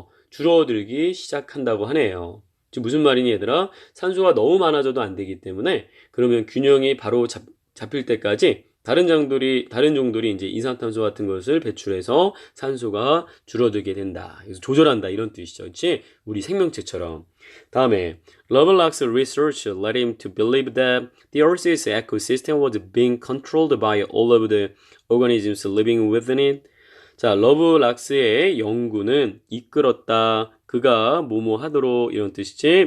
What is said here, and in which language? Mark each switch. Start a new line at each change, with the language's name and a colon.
Korean: 줄어들기 시작한다고 하네요. 지금 무슨 말이니, 얘들아? 산소가 너무 많아져도 안 되기 때문에 그러면 균형이 바로 잡힐 때까지 다른 종들이 이제 이산탄소 같은 것을 배출해서 산소가 줄어들게 된다. 그래서 조절한다 이런 뜻이죠. 그렇지? 우리 생명체처럼. 다음에
English: Lovelock's research led him to believe that the Earth's ecosystem was being controlled by all of the organisms living within it.
Korean: 자, 러브락스의 연구는 이끌었다. 그가 뭐뭐 하도록 이런 뜻이지?